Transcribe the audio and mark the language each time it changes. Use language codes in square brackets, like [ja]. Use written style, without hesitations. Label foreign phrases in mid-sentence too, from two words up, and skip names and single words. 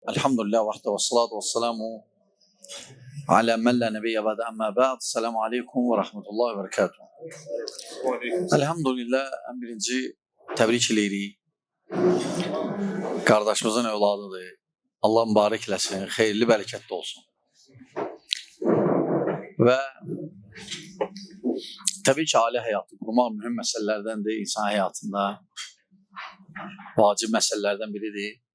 [ar] الحمد لله وحده والصلاة والسلام على من لا نبي بعده أما بعد. السلام عليكم ورحمة الله وبركاته. Elhamdülillah [az] en birinci tebrik eləyirik. Qardaşımızın evladıdır. Allah mübarək eləsin, xeyirli, bərəkətli olsun. Və təbii ki, ailə həyatı qurmaq mühüm məsələlərdəndir. İnsan həyatında vacib məsələlərdən biridir.